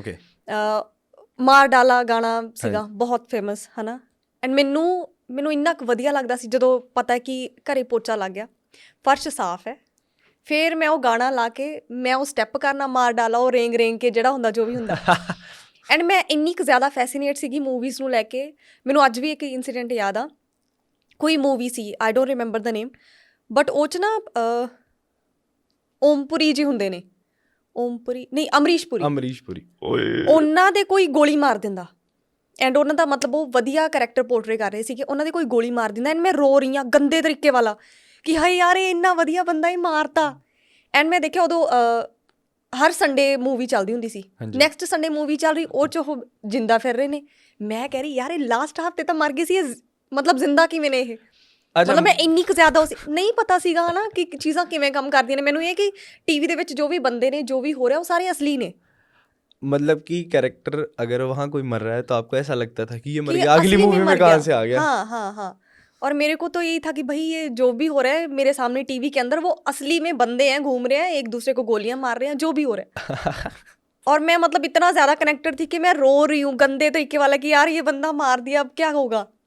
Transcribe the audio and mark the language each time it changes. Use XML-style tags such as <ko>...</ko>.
<en>Okay.</en> <pa>मार डाला गाना सीगा बहुत फेमस है ना। एंड मैनू इन्ना वधिया लगता सी ਜਦੋਂ पता है कि घरे पोचा लग गया, फर्श साफ है, फिर मैं वो गाना ला के मैं वो स्टैप करना, मार डाला, वो रेंग रेंग के ਜਿਹੜਾ ਹੁੰਦਾ जो भी ਹੁੰਦਾ। एंड मैं ਇੰਨੀ ਕੁ ਜ਼ਿਆਦਾ ਫੈਸੀਨੇਟ ਸੀਗੀ ਮੂਵੀਜ਼ ਨੂੰ ਲੈ ਕੇ। ਮੈਨੂੰ ਅੱਜ ਵੀ ਇੱਕ ਇਨਸੀਡੈਂਟ ਯਾਦ ਆ। ਕੋਈ movie ਸੀ, I don't remember ਦਾ name, but ਉਹ 'ਚ ਨਾ ਓਮਪੁਰੀ ਜੀ ਹੁੰਦੇ ਨੇ। ਓਮਪੁਰੀ ਨਹੀਂ, ਅਮਰੀਸ਼ ਪੁਰੀ। ਉਹਨਾਂ ਦੇ ਕੋਈ ਗੋਲੀ ਮਾਰ ਦਿੰਦਾ, ਐਂਡ ਉਹਨਾਂ ਦਾ ਮਤਲਬ ਉਹ ਵਧੀਆ ਕਰੈਕਟਰ ਪੋਰਟਰੇ ਕਰ ਰਹੇ ਸੀਗੇ, ਉਹਨਾਂ ਦੇ ਕੋਈ ਗੋਲੀ ਮਾਰ ਦਿੰਦਾ। ਐਂਡ ਮੈਂ ਰੋ ਰਹੀ ਹਾਂ ਗੰਦੇ ਤਰੀਕੇ ਵਾਲਾ ਕਿ ਹਾਏ ਯਾਰ ਇਹ ਇੰਨਾ ਵਧੀਆ ਬੰਦਾ ਹੀ ਮਾਰਤਾ। ਐਂਡ ਮੈਂ ਦੇਖਿਆ ਉਦੋਂ ਹਰ ਸੰਡੇ ਮੂਵੀ ਚੱਲਦੀ ਹੁੰਦੀ ਸੀ। ਨੈਕਸਟ ਸੰਡੇ ਮੂਵੀ ਚੱਲ ਰਹੀ, ਉਹ 'ਚ ਉਹ ਜਿੰਦਾ ਫਿਰ ਰਹੇ ਨੇ। ਮੈਂ ਕਹਿ ਰਹੀ ਯਾਰ ਇਹ ਲਾਸਟ ਹਫ਼ਤੇ ਤਾਂ ਮਰ ਗਏ ਸੀ, ਇਹ ਮਤਲਬ ਜ਼ਿੰਦਾ ਕਿਵੇਂ ਨੇ ਇਹ? ਮਤਲਬ ਮੈਂ ਇੰਨੀ ਕੁ ਜ਼ਿਆਦਾ ਨਹੀਂ ਪਤਾ ਸੀਗਾ ਨਾ ਕਿ ਚੀਜ਼ਾਂ ਕਿਵੇਂ ਕੰਮ ਕਰਦੀਆਂ ਨੇ। ਮੈਨੂੰ ਇਹ ਕਿ ਟੀਵੀ ਦੇ ਵਿੱਚ ਜੋ ਵੀ ਬੰਦੇ ਨੇ, ਜੋ ਵੀ ਹੋ ਰਿਹਾ, ਉਹ ਸਾਰੇ असली ने।</pa> <hi>मतलब कि कैरेक्टर अगर वहाँ कोई मर रहा है तो आपको ऐसा लगता था कि ये मर गया, अगली मूवी में कहाँ से आ गया? हाँ। और मेरे को तो यही था कि भाई ये जो भी हो रहा है मेरे सामने टीवी के अंदर, वो असली में बंदे हैं, घूम रहे हैं, एक दूसरे को गोलियां मार रहे हैं, जो भी हो रहा है। और मैं मतलब इतना ज़्यादा कनेक्टेड थी कि मैं रो रही हूँ गंदे तरीके वाला कि यार ये बंदा मार दिया, अब क्या होगा।</hi>